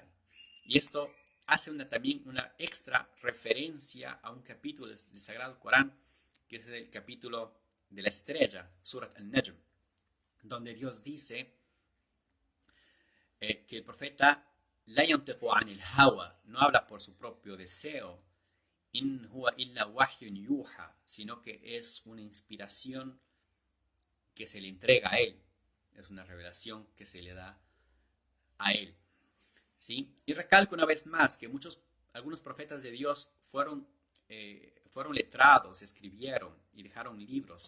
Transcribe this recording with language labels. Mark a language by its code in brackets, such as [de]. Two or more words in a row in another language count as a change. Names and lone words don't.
[es] Y esto hace también una extra referencia a un capítulo del Sagrado Corán, que es el capítulo de la estrella, Surat al-Najm, donde Dios dice que el profeta [ar] لا ينطق عن الهوى, [es] no habla por su propio deseo, [ar] إن هو إلا وحي يوحى, [es] sino que es una inspiración que se le entrega a él, es una revelación que se le da a él. ¿Sí? Y recalco una vez más que algunos profetas de Dios fueron letrados, escribieron y dejaron libros.